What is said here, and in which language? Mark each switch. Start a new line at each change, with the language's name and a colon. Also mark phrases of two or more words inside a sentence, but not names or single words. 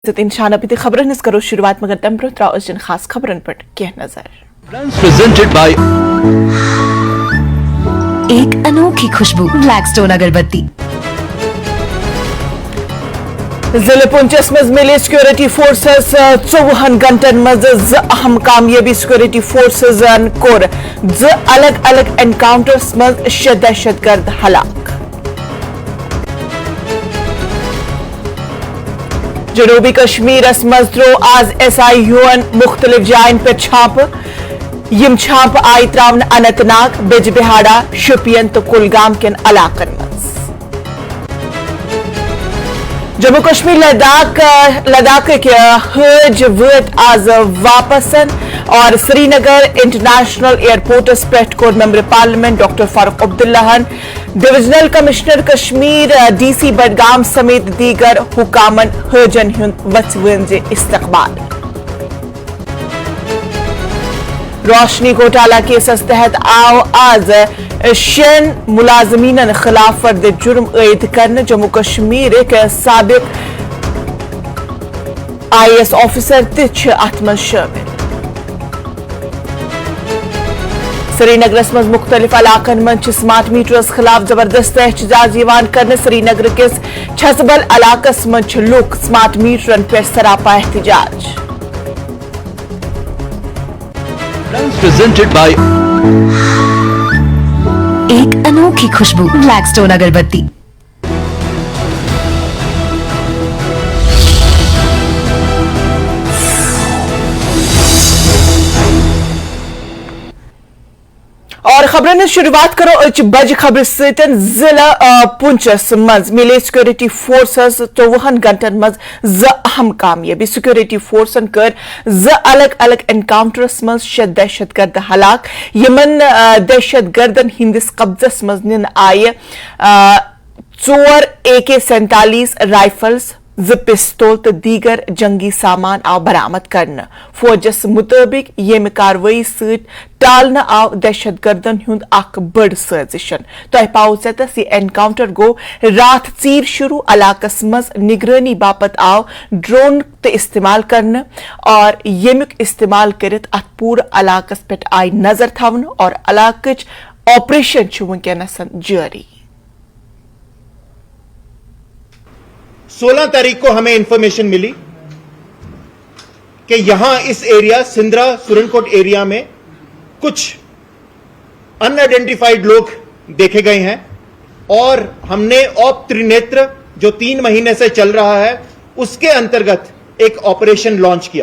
Kashmiri: इंशान अभी खबरन करो शुरुआत मगर तम ब्रोत्राओ खास खबरन पर क्या नजर।
English: presented by
Hindi: एक अनोखी खुशबू ब्लैकस्टोन अगरबत्ती।
Kashmiri: जिले पुंचस मज मिले
English: security forces
Kashmiri: 24 घंटन मज अहम कामयाबी
English: security forces
Kashmiri: कोर अलग अलग एनकाउंटर्स मज दहशतगर्द हलाक। जनूबी कश्मीर मजद्रो आज SIUN मुख्तलिफ जायन पर छाप यम छाप आई त्रावन अनंतनाग बिजबिहाड़ा शोपियन तो कुलगाम के इलाकन मज। जम्मू कश्मीर लद्दाख के हज वत आज वापसन और श्रीनगर इंटरनेशनल एयरपोर्ट पे कोर
English: member parliament
Kashmiri: डॉक्टर फारूक अब्दुल्लाहन
English: divisional commissioner
Kashmiri: कश्मीर DC बडगाम समेत दीगर हुकामन हजन हुंद वचवन इस्तकबाल। रोशनी घोटाला केसस तहत आओ आज 6 मुलाजमीन खिलाफ फर्द जुर्म आयद करने जम्मू कश्मीर के साबिक IAS ऑफिसर अत मज शामिल। श्रीनगर मज मुख्तलिफ इलाकन मज
English: smart meters
Kashmiri: खिलाफ जबरदस्त एहतजाज करने श्रीनगर किस छसबल इलाकस मज लूक स्मार्ट मीटरन पे सरापा एहतजाज।
English: presented by
Hindi: एक अनोखी खुशबू ब्लैकस्टोन अगरबत्ती।
Kashmiri: और खबरन शुरुआत करो बज खबर सतन जिला पुंचस मज मिले
English: security forces
Kashmiri: 24 घंटन मज अहम कामयाबी सिक्योरिटी फोर्सन कर अलग अलग एनकाउंटर्स मज दहशतगर्द हलाक यमन दहशतगर्दन हिंदिस कब्जस मज निन आय 4 AK-47 राइफल्स पिस्तौल तो दीगर जंगी सामान आव बरामद करने फौजस मुताबिक येम कार्रवाई सत टालने आव दहशतगर्दन हुंद अख बड़ साजिशन। तह पाओ सतस यह एनकाउंटर गो रात चीर शुरू इलाकस मज निगरानी बापत आव ड्रोन तो इस्तेमाल करने और येमुक इस्तेमाल करित अत पूरा इलाकस पे आई नजर थवन और इलाकच ऑपरेशन वनकनस जारी।
Hindi: 16 तारीख को हमें इंफॉर्मेशन मिली कि यहां इस एरिया सिंद्रा सुरनकोट एरिया में कुछ अनआइडेंटिफाइड लोग देखे गए हैं और हमने ऑप त्रिनेत्र जो 3 महीने से चल रहा है उसके अंतर्गत एक
English: operation launch
Hindi: किया।